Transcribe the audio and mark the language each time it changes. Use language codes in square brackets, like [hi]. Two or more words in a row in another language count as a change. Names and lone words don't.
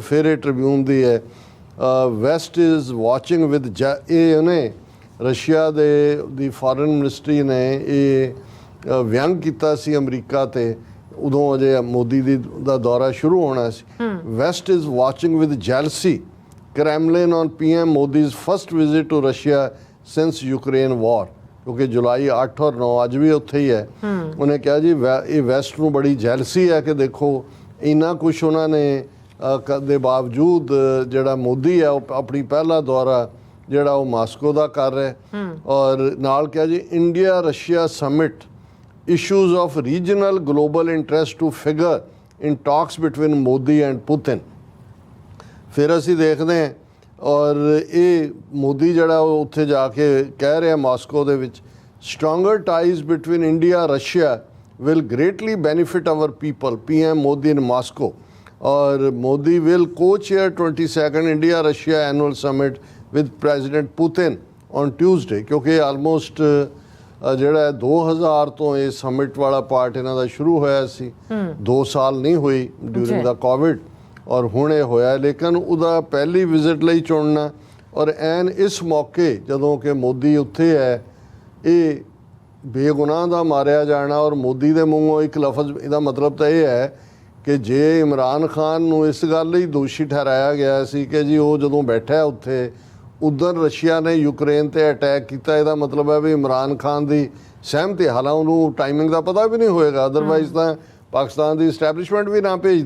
[pa] ਫਿਰ ਇਹ ਟ੍ਰਿਬਿਊਨ ਦੀ ਹੈ, [en] West is watching with, [pa] ਇਹ ਉਹਨੇ ਰਸ਼ੀਆ ਦੀ [en] foreign ministry [pa] ਨੇ ਇਹ ਵਿਅੰਗ ਕੀਤਾ ਸੀ ਅਮਰੀਕਾ ਤੇ, ਉਦੋਂ ਅਜੇ ਮੋਦੀ ਦਾ ਦੌਰਾ ਸ਼ੁਰੂ ਹੋਣਾ ਸੀ। [en] West is watching with jealousy Kremlin on PM Modi's first visit to Russia since Ukraine war, [pa] ਕਿਉਂਕਿ ਜੁਲਾਈ 8 ਔਰ 9 ਅੱਜ ਵੀ ਉੱਥੇ ਹੀ ਹੈ। ਉਹਨੇ ਕਿਹਾ ਜੀ ਇਹ ਵੈਸਟ ਨੂੰ ਬੜੀ ਜੈਲਸੀ ਹੈ ਕਿ ਦੇਖੋ ਇੰਨਾ ਕੁਛ ਉਹਨਾਂ ਨੇ ਦੇ ਬਾਵਜੂਦ ਜਿਹੜਾ ਮੋਦੀ ਹੈ ਉਹ ਆਪਣੀ ਪਹਿਲਾ ਦੌਰਾ ਜਿਹੜਾ ਉਹ ਮਾਸਕੋ ਦਾ ਕਰ ਰਿਹਾ। ਔਰ ਨਾਲ ਕਿਹਾ ਜੀ [en] India Russia summit issues of regional global interest to figure in talks between Modi and Putin. [pa] ਫਿਰ ਅਸੀਂ ਦੇਖਦੇ ਹਾਂ ਔਰ ਇਹ ਮੋਦੀ ਜਿਹੜਾ ਉਹ ਉੱਥੇ ਜਾ ਕੇ ਕਹਿ ਰਿਹਾ ਮਾਸਕੋ ਦੇ ਵਿੱਚ, [en] stronger ties between India Russia will greatly benefit our people, PM Modi in Moscow, और Modi will co-chair 22nd India Russia annual summit with President Putin on Tuesday, क्योंकि almost [pa] ਜਿਹੜਾ 2000 ਤੋਂ ਇਹ ਸਮਿਟ ਵਾਲਾ ਪਾਰਟ ਇਹਨਾਂ ਦਾ ਸ਼ੁਰੂ ਹੋਇਆ ਸੀ, 2 ਸਾਲ ਨਹੀਂ ਹੋਈ [en] during the Covid, [pa] ਔਰ ਹੁਣ ਇਹ ਹੋਇਆ। ਲੇਕਿਨ ਉਹਦਾ ਪਹਿਲੀ ਵਿਜ਼ਿਟ ਲਈ ਚੁਣਨਾ ਔਰ ਐਨ ਇਸ ਮੌਕੇ ਜਦੋਂ ਕਿ ਮੋਦੀ ਉੱਥੇ ਹੈ, ਇਹ ਬੇਗੁਨਾਹ ਦਾ ਮਾਰਿਆ ਜਾਣਾ ਔਰ ਮੋਦੀ ਦੇ ਮੂੰਹੋਂ ਇੱਕ ਲਫ਼ਜ਼, ਇਹਦਾ ਮਤਲਬ ਤਾਂ ਇਹ ਹੈ ਕਿ ਜੇ ਇਮਰਾਨ ਖਾਨ ਨੂੰ ਇਸ ਗੱਲ ਲਈ ਦੋਸ਼ੀ ਠਹਿਰਾਇਆ ਗਿਆ ਸੀ ਕਿ ਜੀ ਉਹ ਜਦੋਂ ਬੈਠਾ ਉੱਥੇ ਉਧਰ ਰਸ਼ੀਆ ਨੇ ਯੂਕਰੇਨ ਤੇ ਅਟੈਕ ਕੀਤਾ, ਇਹਦਾ ਮਤਲਬ ਹੈ ਵੀ ਇਮਰਾਨ ਖਾਨ ਦੀ ਸਹਿਮਤੀ, ਹਾਲਾਂਕਿ ਉਹਨੂੰ ਟਾਈਮਿੰਗ ਦਾ ਪਤਾ ਵੀ ਨਹੀਂ ਹੋਏਗਾ, ਅਦਰਵਾਈਜ਼ ਤਾਂ ਪਾਕਿਸਤਾਨ ਦੀ ਇਸਟੈਬਲਿਸ਼ਮੈਂਟ ਵੀ ਨਾ ਭੇਜਦੀ।